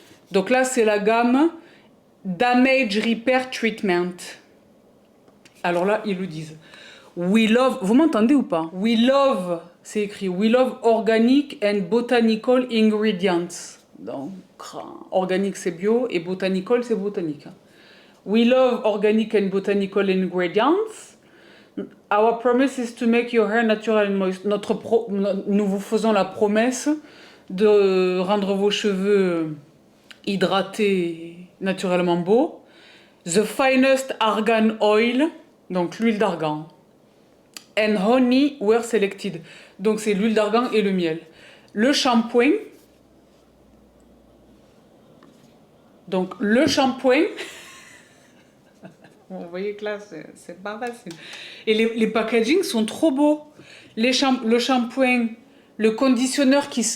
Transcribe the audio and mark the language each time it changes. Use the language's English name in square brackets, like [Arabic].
[French] Donc là, c'est la gamme Damage Repair Treatment. Alors là, ils le disent. [English] We love, [French] vous m'entendez ou pas? [English] We love, [French] c'est écrit, [English] we love organic and botanical ingredients. [French] Donc, organique c'est bio et botanical c'est botanique. [English] We love organic and botanical ingredients. Our promise is to make your hair natural and moist. [French] Nous vous faisons la promesse de rendre vos cheveux hydratés, naturellement beaux. [English] The finest argan oil, [French] donc l'huile d'argan. [English] And honey were selected. [French] Donc c'est l'huile d'argan et le miel. Le shampoing. Donc le shampoing. Vous voyez que là, c'est pas facile. Et les packagings sont trop beaux. Le shampoing, le conditionneur